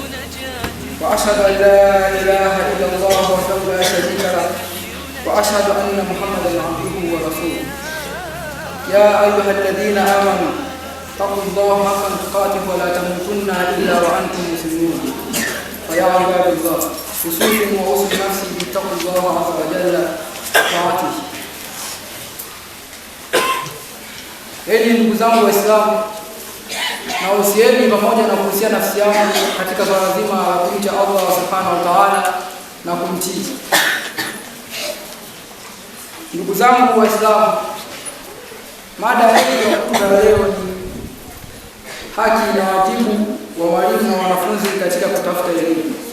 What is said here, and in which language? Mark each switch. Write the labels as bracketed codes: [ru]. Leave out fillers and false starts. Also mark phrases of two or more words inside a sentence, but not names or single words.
[ar] وأشهد أن لا إله إلا الله وحده لا شريك له، وأشهد أن محمدا عبده ورسوله. يا أيها الذين آمنوا اتقوا الله حق تقاته ولا تموتن إلا وأنتم مسلمون. فيا عباد الله، أوصيكم وأوصي نفسي باتقوا الله عز وجل طاعته. [sw] Enyi ndugu zangu Waislamu, na usieni pamoja na kuhusia nafsi yangu katika swala zima la kumcha Allah [ar] سبحانه وتعالى [sw] na kumtii. Ndugu zangu Waislamu, mada yetu ya leo ni haki na wajibu wa walimu na wanafunzi katika kutafuta elimu.